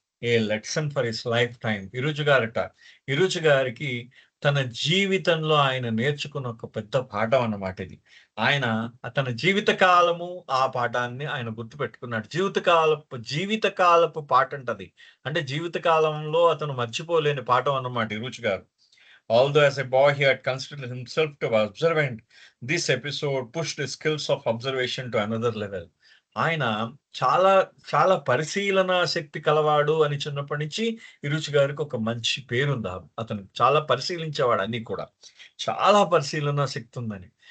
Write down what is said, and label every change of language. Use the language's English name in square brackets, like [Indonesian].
[English] A lesson for his lifetime. [Telugu] ఇరుజ్ గారికి తన జీవితంలో ఆయన నేర్చుకున్న ఒక పెద్ద పాఠం అన్నమాట ఇది. ఆయన తన జీవిత కాలము ఆ పాఠాన్ని ఆయన గుర్తుపెట్టుకున్నాడు. జీవితకాలపు పాఠంటది. అంటే జీవిత కాలంలో అతను మర్చిపోలేని పాఠం అన్నమాట ఇరుజ్ గారు. [English] Although as a boy he had considered himself to be observant, this episode pushed his skills of observation to another level. [Telugu] ఆయన చాలా, చాలా పరిశీలనా శక్తి కలవాడు అని చిన్నప్పటి నుంచి ఇరుచి గారికి ఒక మంచి పేరుంది. అతను చాలా పరిశీలించేవాడు అన్నీ కూడా. చాలా పరిశీలనా శక్తి ఉందని.